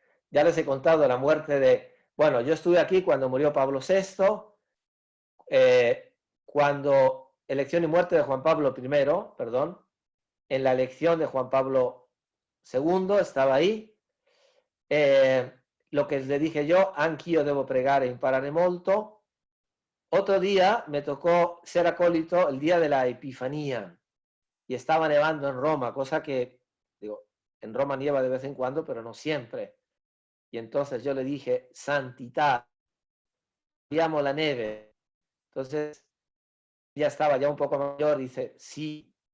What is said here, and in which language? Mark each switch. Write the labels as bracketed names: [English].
[Spanish] Ya les he contado la muerte de... Bueno, yo estuve aquí cuando murió Pablo VI, cuando elección y muerte de Juan Pablo I, perdón, en la elección de Juan Pablo II, estaba ahí. Lo que le dije yo, [Italian] anch'io devo pregare e imparare molto. [Spanish] Otro día me tocó ser acólito el día de la Epifanía y estaba nevando en Roma, cosa que, digo, en Roma nieva de vez en cuando, pero no siempre. Y entonces yo le dije, [Italian] santità, abbiamo la neve. [Spanish] Entonces ya estaba ya un poco mayor, dice, sí,